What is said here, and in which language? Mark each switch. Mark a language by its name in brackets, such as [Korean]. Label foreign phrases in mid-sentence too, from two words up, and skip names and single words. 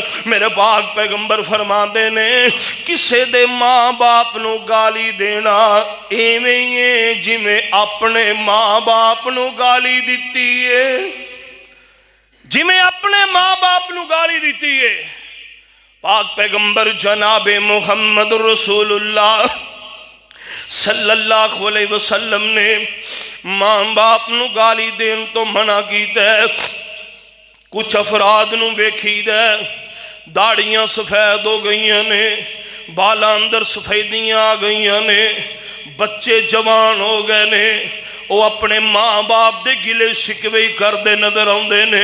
[Punjabi] ਮੇਰੇ ਪਾਕ ਪੈਗੰਬਰ ਫਰਮਾਤੇ ਨੇ ਕਿਸੇ ਦੇ ਮਾਂ ਬਾਪ ਨੂੰ ਗਾਲੀ ਦੇਣਾ ਏਵੇਂ ਹੀ ਹੈ ਜਿਵੇਂ ਅਪਣੇ ਮਾਂ ਬਾਪ ਨੂੰ ਗਾਲੀ ਦਿੱਤੀ ਹੈ, ਜਿਵੇਂ ਅਪਣੇ ਮਾਂ ਬਾਪ ਨੂੰ ਗਾਲੀ ਦਿੱਤੀ ਹੈ। ਪਾਕ ਪੈਗੰਬਰ ਜਨਾਬੇ ਮੁਹੰਮਦ ਰਸੂਲੁੱਲਾਹ [Arabic] صلى الله عليه وسلم [Punjabi] ਨੇ ਮਾਂ ਬਾਪ ਨੂੰ ਗਾਲੀ ਦੇਣ ਤੋਂ ਮਨਾ ਕੀਤਾ ਹੈ। ਕੁਝ ਅਫਰਾਦ ਨੂੰ ਵੇਖੀਦਾ ਦਾੜ੍ਹੀਆਂ ਸਫੇਦ ਹੋ ਗਈ ਨੇ, ਬਾਲਾਂ ਅੰਦਰ ਸਫੇਦੀਆਂ ਆ ਗਈ ਨੇ, ਬੱਚੇ ਜਵਾਨ ਹੋ ਗਏ ਨੇ, ਵੋ ਅਪਣੇ ਮਾਂ ਬਾਪ ਦੇ ਗਿਲੇ ਸ਼ਿਕਵੇ ਕਰਤੇ ਨਜ਼ਰ ਆਤੇ ਨੇ।